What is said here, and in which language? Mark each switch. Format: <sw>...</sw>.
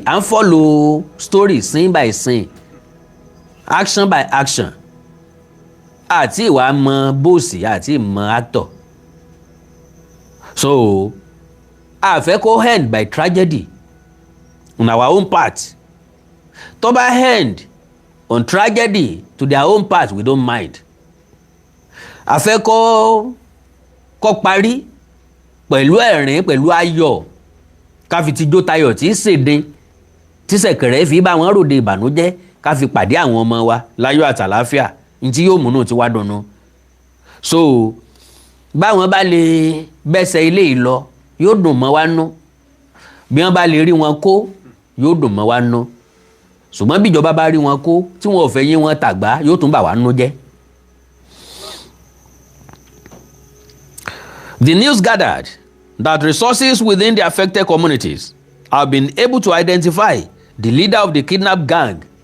<yo>À ń</yo> <en>follow story scene by scene, action by action.</en> <yo>Àti ìwà mọ bóòsì àti ìmọ̀ actor.</yo> <en>So</en> <yo>a fẹ́ kó</yo> <en>end by tragedy on our own part.</en> <yo>Tó bá</yo> <en>end on tragedy to their own part, we don't mind.</en> <yo>A fẹ́ kó parí pẹ̀lú ẹ̀rín, pẹ̀lú ayọ̀, ká fi tijó tayọ̀ tí ṣèdè tí ṣẹ̀kẹ̀rẹ̀ fi bá wọn ròde ìbànújẹ́, ká fi pàdé àwọn ọmọ wa láyọ̀ àtàláfíà ntí yóò múnú tí wá dùnnú. So báwọn bá lè bẹ́sẹ̀ ilé yìí lọ yóò dùn mọ́ wa nú, bí wọ́n bá lè rí wọn kó yóò dùn mọ́ wa nú. Ṣùgbọ́n bí ìjọba bá rí wọn kó tí wọn ò fẹ́ yín wọn tàgbá yóò tún bà wá nú jẹ́.</yo> <en>The news gathered that resources within the affected communities have been able to identify the leader of the kidnap gang.</en>